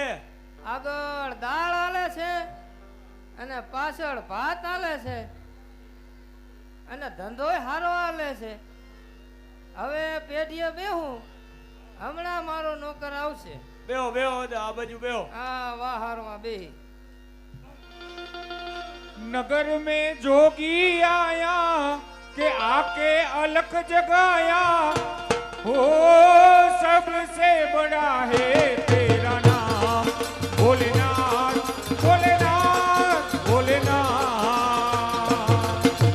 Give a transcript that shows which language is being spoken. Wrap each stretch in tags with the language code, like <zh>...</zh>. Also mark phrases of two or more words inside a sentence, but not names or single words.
<gu>આગળ દાળ હાલે છે અને પાછળ ભાત હાલે છે અને ધંધોય હારો હાલે છે. હવે પેઢીએ બેહું, હમણાં મારો નોકર આવશે. બેહો બેહો દા, આ બાજુ બેહો. હા વાહારમાં બેહી.</gu> <hi>नगर में जोगी आया के आके अलख जगाया हो सबसे बड़ा है तेरा नाम भोलेनाथ भोलेनाथ भोलेनाथ।</hi>